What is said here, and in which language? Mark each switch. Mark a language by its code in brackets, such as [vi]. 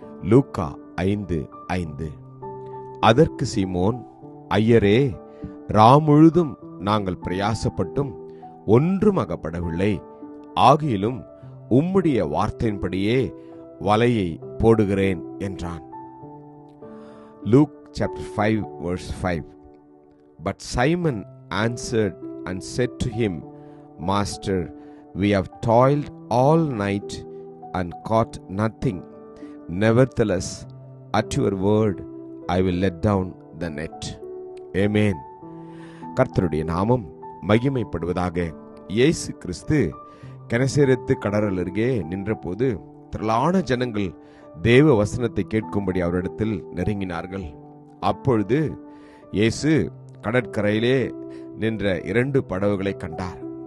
[ta] லூக்கா 5:5. அதற்கு சீமோன், ஐயரே, ராமுழுதும் நாங்கள் பிரயாசப்பட்டும் ஒன்றும் அகப்படவில்லை, ஆகிலும் உம்முடைய வார்த்தையின்படியே வலையை போடுகிறேன் என்றான். [en] Luke chapter 5 verse 5. But Simon answered and said to him, Master, we have toiled all night and caught nothing. Nevertheless, at your word, I will let down the net. [ta] Amen. கர்த்தருடைய நாமம் மகிமைப்படுவதாக. இயேசு கிறிஸ்து கெனசரேத்து கடல் அருகே நின்றபோது திரளான ஜனங்கள் தேவ வசனத்தை கேட்கும்படி அவரிடத்தில் நெருங்கினார்கள். அப்பொழுது இயேசு கடற்கரையிலே நின்ற 2 படகுகளை கண்டார்.